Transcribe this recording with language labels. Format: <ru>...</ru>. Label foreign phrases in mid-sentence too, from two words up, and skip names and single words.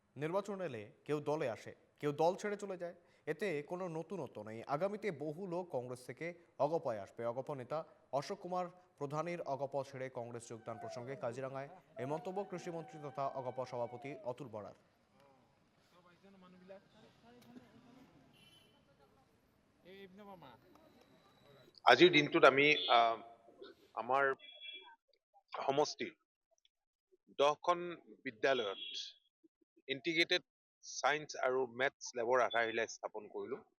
<bn>নির্বাচন এলে কেউ দলে আসে, কেউ দল ছেড়ে চলে যায়। এতে কোনো নতুনত্ব নেই। আগামীতে বহু লোক কংগ্রেস থেকে অগপয় আসবে। অগপ নেতা অশোক কুমার প্রধানের অগপ ছেড়ে কংগ্রেস যোগদান প্রসঙ্গে কাজিরাঙ্গায় এই মন্তব্য কৃষিমন্ত্রী তথা অগপ সভাপতি অতুল বরার।</bn> <as>আজিৰ দিনটোত আমি আমাৰ সমষ্টিৰ 10খন বিদ্যালয়ত</as> <en>integrated science</en> <as>আৰু</as> <en>maths labৰ</en> <as>আধাৰশিলা স্থাপন কৰিলোঁ।</as>